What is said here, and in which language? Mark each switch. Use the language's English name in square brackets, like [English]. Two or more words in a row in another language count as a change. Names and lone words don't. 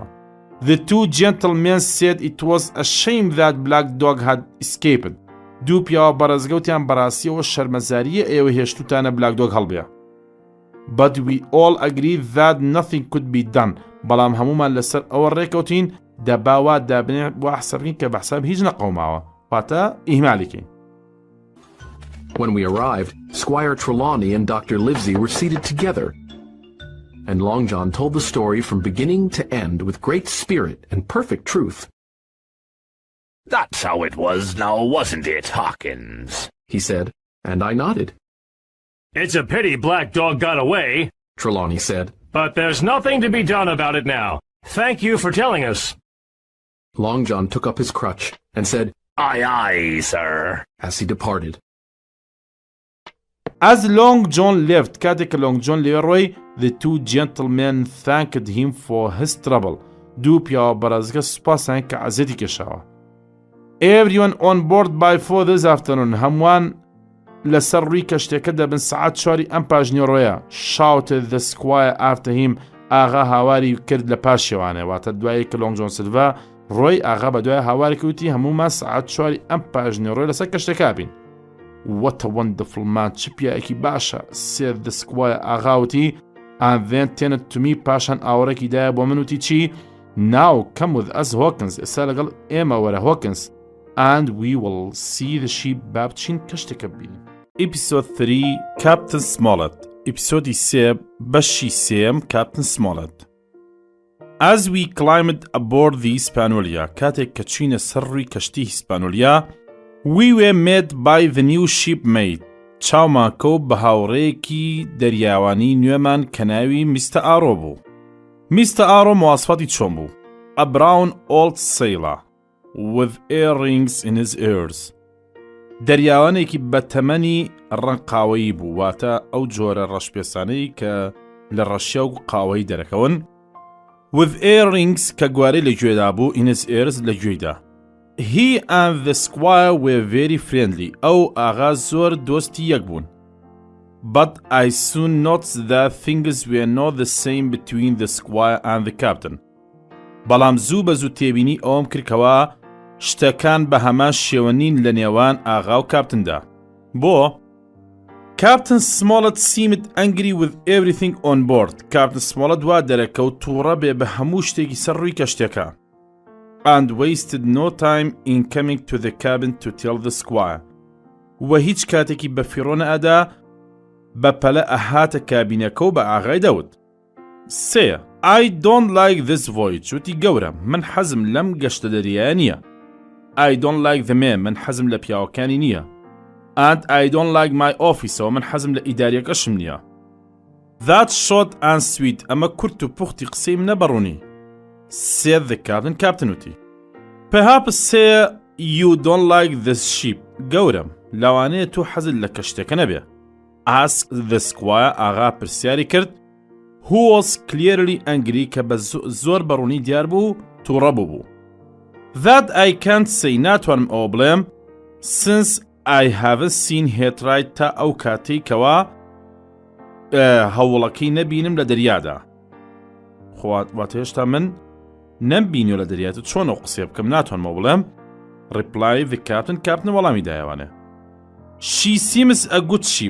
[English] The two gentlemen said it was a shame that Black Dog had escaped. [Central Kurdish] دوو پیاوە بەڕێزگەوتیان بەڕاستیەوە شەرمەزاریە ئێوە هێشتوتانە Black Dog هەڵبێ. [English] But we all agreed that nothing could be done. [Central Kurdish] بەڵام هەمومان لەسەر ئەوە ڕێکەوتین دەباوە دابنێ بۆ حسابین کە بە حساب هیچ نەقەوماوە. واتە ئیهمالیکەین. [English] When we arrived, Squire Trelawney and Dr. Livesey were seated together, and Long John told the story from beginning to end with great spirit and perfect truth. That's how it was now, wasn't it, Hawkins? He said, and I nodded. It's a pity Black Dog got away, Trelawney said. but there's nothing to be done about it now. Thank you for telling us. Long John took up his crutch and said, Aye, aye, sir. as he departed. As Long John left, [Central Kurdish] کاتێک کە Long John لێڕۆی, [English] the two gentlemen thanked him for his trouble. [Central Kurdish] دوو پیاوە بەڕێزگە سوپاسیان کە عەزەتی کێشاوە. [English] Everyone on board by 4 this afternoon. [Central Kurdish] هەمووان لەسەر ڕووی کەشتێکە دەبن سەعات 4 ئەم پاژنێڕۆیە. [English] Shouted the squire after him. [Central Kurdish] ئاغا هاواری کرد لە پاشیوانێ. واتە دوایی کە Long John سلڤا ڕۆی ئاغا بە دوای هاواری کەوتی هەموومان سەعات 4 ئەم پاژنێڕۆی لەسەر کەشتێکا بین. [English] What a wonderful man. [Central Kurdish] چ پیاەکی باشە, [English] said the squire. ئاغاوتی and then turned to me. [Central Kurdish] پاشان ئاوەڕێکی دایە بۆ من وتی چی? [English] Now come with us, Hawkins. [Central Kurdish] ئێستا لەگەڵ ئێمە وەرە Hawkins. [English] And we will see the ship [Central Kurdish] با بچین کەشتێکە ببینین. [English] Episode 3 Captain Smollett. [Central Kurdish] ئیپسۆدی 3 بەشی 3 Captain Smollett. [English] As we climbed aboard the Hispaniola, [Central Kurdish] کاتێک کە چینە سەر ڕووی کەشتی هیسپانۆلیا, [English] we were met by the new shipmate. [Central Kurdish] چاومان کەوت بە هاوڕێیەکی دەریاوانی نوێمان کە ناوی میستە ئارۆ بوو. میستە ئارۆ مواصفاتی چۆن بوو؟ [English] A brown old sailor with earrings in his ears. [Central Kurdish] دەریاوانێکی بە تەمەنی ڕەنقاوەیی بوو, واتە ئەو جۆرە ڕەشپێسانەی کە لە ڕەشیا و قاوەی دەرەکەون. [English] With earrings [Central Kurdish] کە گوارەی لە گوێدا بوو, [English] in his ears [Central Kurdish] لە گوێیدا. [English] He and the squire were very friendly. [Central Kurdish] ئەو ئاغا زۆر دۆستی یەک بوون. [English] But I soon noticed that things were not the same between the squire and the captain. [Central Kurdish] بەڵام زوو بە زوو تێبینی ئەوم کردکەوە شتەکان بە هەمان شێوە نین لە نێوان ئاغا و کاپتندا. [English] بۆ Captain Smollett seemed angry with everything on board. [Central Kurdish] Captain Smollett وا دەرەکەوت تووڕە بێ بە هەموو شتێکی سەر ڕووی کەشتێکە. [English] And wasted no time in coming to the cabin to tell the squire. [Central Kurdish] و هیچ کاتێکی بە فیڕۆ نەئەدا بە پەلە ئەهاتە کابینەکە و بە ئاغای دەوت. [English] سێ I don't like this voyage. [Central Kurdish] وتی گەورە, من حەزم لەم گەشتە دەریایە نییە. [English] I don't like the men. [Central Kurdish] من حەزم لە پیاوەکانی نییە. [English] And I don't like my office. [Central Kurdish] و من حەزم لە ئیداریەکەشم نییە. [English] That's short and sweet. [Central Kurdish] ئەمە کورت و پوختی قسەی منە بەڕوونی. [English] Said the captain. Captain وتی Perhaps say you don't like this ship. [Central Kurdish] گەورم, لەوانەیە تۆ حەزت لە کەشتێکە نەبێ. [English] Asked the squire. [Central Kurdish] ئاغا پرسیاری کرد, [English] who was clearly angry [Central Kurdish] کە بە زۆر بەڕوونی دیار بوو تووڕە بوو. [English] That I can't say. [Central Kurdish] ناتوانم ئەوە بڵێم, [English] since I haven't seen her try [Central Kurdish] تا ئەو کاتەی کەوا هەوڵەکەی نەبینم لە دەریادا. واتە هێشتا من نەمبینیۆ لە دەریاتە چۆن ئەو قسێ بکەم, ناتوانمەوە بڵێم. [English] Reply the captain. Captain [Central Kurdish] وەڵامی دایەوانێ. [English] She seems a good ship.